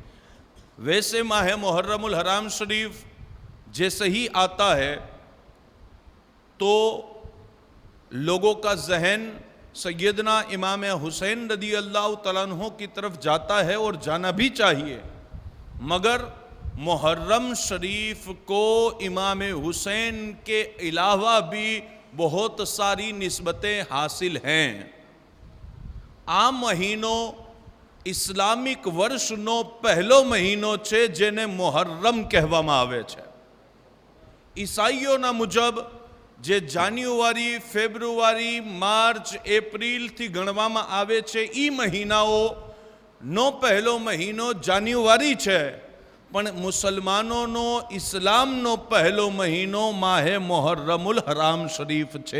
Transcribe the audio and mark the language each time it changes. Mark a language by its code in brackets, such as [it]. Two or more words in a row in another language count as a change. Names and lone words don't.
[ur] ویسے ماہ محرم الحرام شریف جیسے ہی آتا ہے تو لوگوں کا ذہن سیدنا امام حسین رضی اللہ تعالیٰ عنہ کی طرف جاتا ہے اور جانا بھی چاہیے، مگر محرم شریف کو امام حسین کے علاوہ بھی بہت ساری نسبتیں حاصل ہیں۔ عام مہینوں [gu] اسلامک વર્ષનો પહેલો મહિનો છે જેને મુહર્રમ કહેવામાં આવે છે. ઈસાઈઓના મુજબ જે જાન્યુઆરી, ફેબ્રુઆરી, માર્ચ, એપ્રિલથી ગણવામાં આવે છે એ મહિનાઓનો પહેલો મહિનો જાન્યુઆરી છે, પણ મુસલમાનોનો ઇસ્લામનો પહેલો મહિનો માહે મુહર્રમુલ હરામ શરીફ છે.